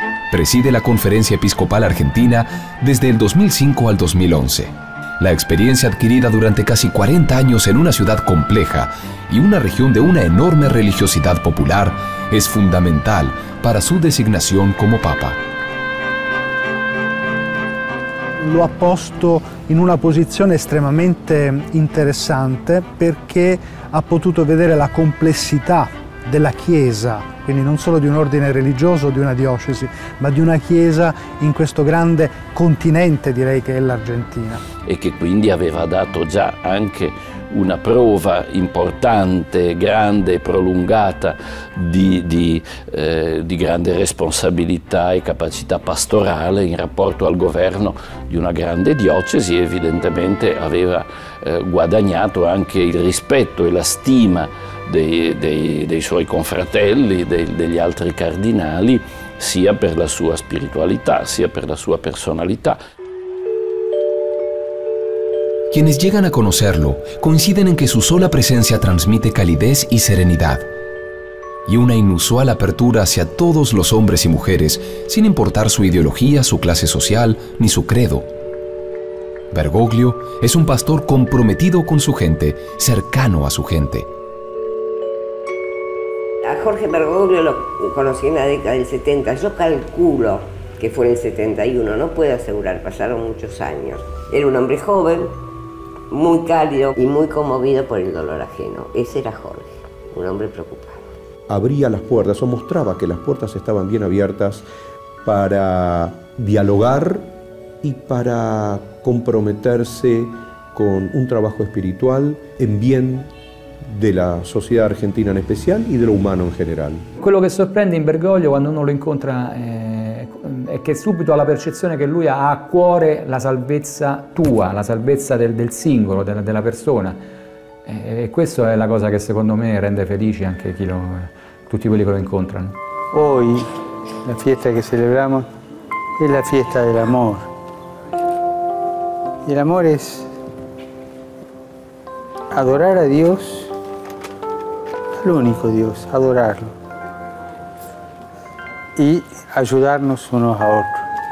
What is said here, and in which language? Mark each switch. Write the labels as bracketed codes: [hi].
[es] Preside la Conferencia Episcopal Argentina desde el 2005 al 2011. La experiencia adquirida durante casi 40 años en una ciudad compleja y una región de una enorme religiosidad popular es fundamental para su designación como Papa. [it] Lo ha posto in una posizione estremamente interessante perché ha potuto vedere la complessità della Chiesa, quindi non solo di un ordine religioso o di una diocesi, ma di una Chiesa in questo grande continente, direi, che è l'Argentina. E che quindi aveva dato già anche una prova importante, grande e prolungata di grande responsabilità e capacità pastorale in rapporto al governo di una grande diocesi. Evidentemente aveva guadagnato anche il rispetto e la stima dei suoi confratelli, degli altri cardinali, sia per la sua spiritualità, sia per la sua personalità. [es] Quienes llegan a conocerlo coinciden en que su sola presencia transmite calidez y serenidad, y una inusual apertura hacia todos los hombres y mujeres, sin importar su ideología, su clase social, ni su credo. Bergoglio es un pastor comprometido con su gente, cercano a su gente. A Jorge Bergoglio lo conocí en la década del 70, yo calculo que fue en el 71, no puedo asegurar, pasaron muchos años. Era un hombre joven, muy cálido y muy conmovido por el dolor ajeno. Ese era Jorge, un hombre preocupado. Abría las puertas o mostraba que las puertas estaban bien abiertas para dialogar y para comprometerse con un trabajo espiritual en bien de la [it] società argentina in especial e dello umano in generale. Quello che sorprende in Bergoglio quando uno lo incontra è che subito ha la percezione che lui ha a cuore la salvezza tua, la salvezza del singolo, della persona. E questa è la cosa che secondo me rende felici anche tutti quelli che lo incontrano. [es] Hoy la fiesta que celebramos es la fiesta del amor. Y el amor es adorar a Dios, al único Dios, adorarlo y ayudarnos unos a otros.